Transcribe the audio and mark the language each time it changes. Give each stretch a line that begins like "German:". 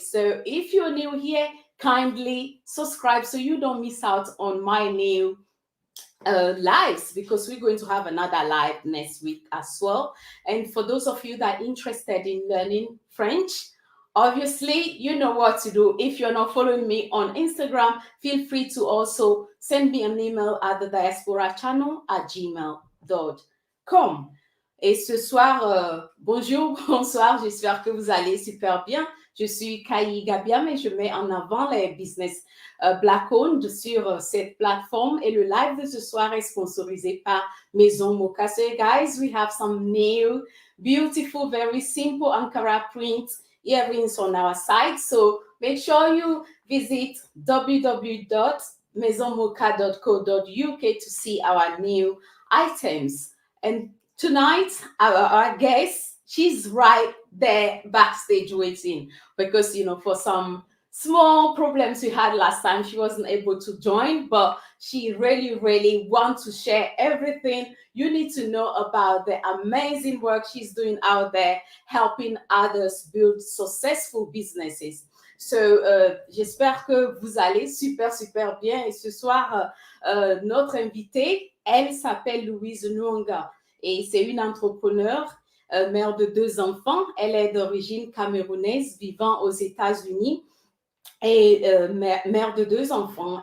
English: So if you're new here, kindly subscribe so you don't miss out on my new lives, because we're going to have another live next week as well. And for those of you that are interested in learning French, obviously you know what to do. If you're not following me on Instagram, feel free to also send me an email at the diaspora channel at gmail.com.
French: Et ce soir, bonjour, bonsoir, j'espère que vous allez super bien. Je suis Kai Gabiam et je mets en avant les business Black-owned sur cette plateforme. Et le live de ce soir est sponsorisé par Maison Mocha.
English: So guys, we have some new, beautiful, very simple Ankara print earrings on our site. So make sure you visit www.maisonmocha.co.uk to see our new items. And tonight, our guest, she's right there backstage waiting because, you know, for some small problems we had last time, she wasn't able to join, but she really, really wants to share everything you need to know about the amazing work she's doing out there, helping others build successful businesses.
French: So, j'espère que vous allez super, super bien. Et ce soir, notre invitée, elle s'appelle Louise Nunga. Et c'est une entrepreneure, mère de 2 enfants. Elle est d'origine camerounaise, vivant aux États-Unis et mère de 2 enfants.